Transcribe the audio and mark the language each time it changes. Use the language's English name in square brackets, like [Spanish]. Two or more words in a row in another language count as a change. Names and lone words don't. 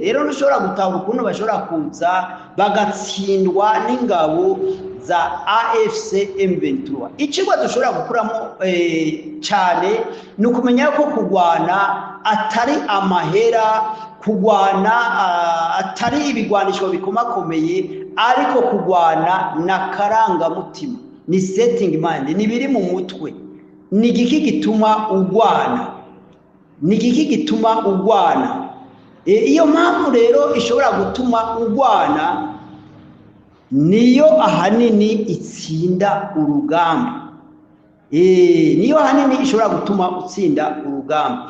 [Rundi] Rero ntushobora gutahura ukuntu bashobora kuza bagatsindwa n'ingabo za AFC M23. Icigwa dushobora gukuramo cyane ni ukumenya ko kurwana atari amahera, kurwana atari ibigwanisho bikomakomeye, ariko kurwana na karangamutima, ni [English] setting mind, [Rundi] ni biri mu mutwe. Ni igiki gituma urwana, ni igiki gituma urwana. Iyo mpamvu rero ishobora gutuma urwana, niyo ahanini itsinda urugamba. Niyo ahanini ishobora gutuma utsinda urugamba.